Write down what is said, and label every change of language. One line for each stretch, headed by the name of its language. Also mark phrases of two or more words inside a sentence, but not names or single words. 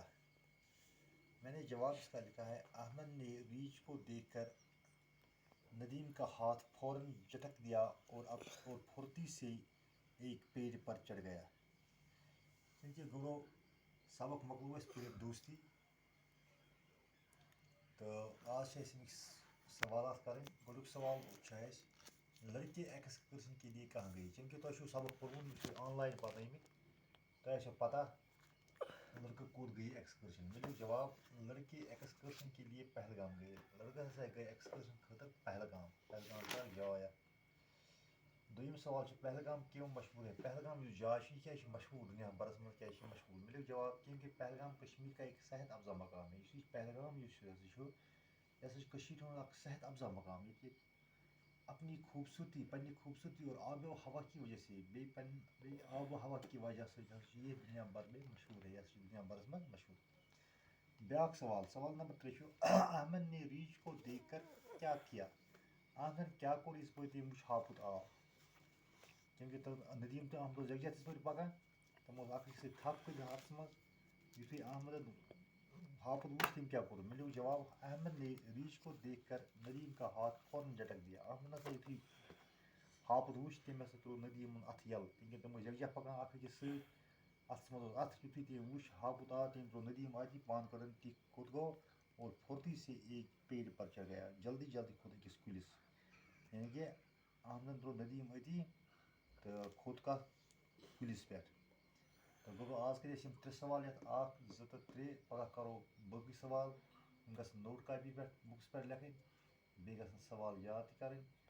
Urdu: میں نے جواب اس کا لکھا ہے احمد نے ریچھ کو دیکھ کر ندیم کا ہاتھ فوراً جھٹک دیا اور پھرتی سے ایک پیڑ پر چڑھ گیا. کیونکہ گرو سبق مکلو اس پہ دوستی تو آج سے اس سوالات کریں.
Kashmiri: گۄڈنیُک سوال چھُ اَسہِ
Urdu: لڑکے ایکسکرشن کے لیے کہاں گئی؟
Kashmiri: چونکہ تۄہہِ چھُو سبق پوٚرمُت یہِ چھُ آن لاین پرنٲومٕتۍ، تۄہہِ آسیو پتہ لڑکہٕ کوٚت گٔیے ایکسکرشن. مِلیو جواب
Urdu: لڑکے ایکسکرشن کے لیے پہلگام گٔیے.
Kashmiri: لڑکہٕ ہسا گٔے ایکسکرشن خٲطرٕ پہلگام. پہلگام چھِ اکھ جاے اکھ. دوٚیِم سوال چھُ پہلگام
Urdu: کیوں مشہوٗر ہے؟
Kashmiri: پہلگام یُس جاے چھِ یہِ کیٛازِ چھِ مشہوٗر دُنیا بھرس منٛز کیٛازِ چھِ یہِ مشہوٗر؟ مِلیو جواب
Urdu: کیونکہ پہلگام کشمیر کا ایک صحت افزا مقام ہے.
Kashmiri: یُس یہِ پہلگام یُس ہسا چھُ یہِ ہسا چھُ کٔشیٖرِ ہُنٛد اکھ صحت افزا مقام. ییٚتہِ
Urdu: اپنی خوبصورتی
Kashmiri: پننہِ خوبصورتی
Urdu: اور آب و ہوا کی وجہ سے
Kashmiri: بیٚیہِ آب و ہوا کی وجہ سۭتۍ ہسا چھُ یہِ
Urdu: دُنیا بھر میں مشہوٗر ہے.
Kashmiri: یہِ ہسا چھُ دُنیا بھرس منٛز مشہوٗر. بیٛاکھ سوال نمبر 3 چھُ
Urdu: احمد نے ریچھ کو دیکھ کر کیا کیا؟
Kashmiri: احمد کیٛاہ کوٚر یِژ پھِر تٔمۍ وٕچھ ہاپُت آب. چوٗنٛکہِ ندیٖم تہٕ احمد اوس یکجاہ تِژ پھِر پکان، تِم اوس اکھ أکِس سۭتۍ تھپھ کٔرِتھ ہاتَس منٛز. یُتھُے احمدن ہاپُت وٕچھ تٔمۍ کیٛاہ کوٚر؟ مِلیو جواب
Urdu: احمد نے ریچھ کو دیکھ کر ندیم کا ہاتھ فوراً جھٹک دیا.
Kashmiri: احمد ہسا یُتھُے ہاپُت وٕچھ تٔمۍ ہسا ترٛوو ندیٖمُن اَتھٕ یَلہٕ. کیونکہِ تِم ٲسۍ یکجاہ پکان اکھ أکِس سۭتۍ. اَتھَس منٛز اوس اَتھٕ. یُتھُے تٔمۍ وٕچھ ہاپُت آو تٔمۍ ترٛوو ندیٖم اَتہِ. پانہٕ کٔرٕن تہِ کوٚت گوٚو
Urdu: اور پھُرتی سے ایک پیڑ پر چڑھ گیا.
Kashmiri: جلدی جلدی کھوٚت أکِس کُلِس. یعنی کہ احمدن ترٛوو ندیٖم أتی تہٕ کھوٚت کَتھ کُلِس پٮ۪ٹھ. تہٕ گوٚو آز کٔرۍ اَسہِ یِم 3 سوال یَتھ 1 2 تہٕ 3. پگاہ کَرو باقٕے سوال. یِم گژھن نوٹ کاپی پٮ۪ٹھ بُکس پٮ۪ٹھ لیکھٕنۍ. بیٚیہِ گژھن سوال یاد تہِ کَرٕنۍ.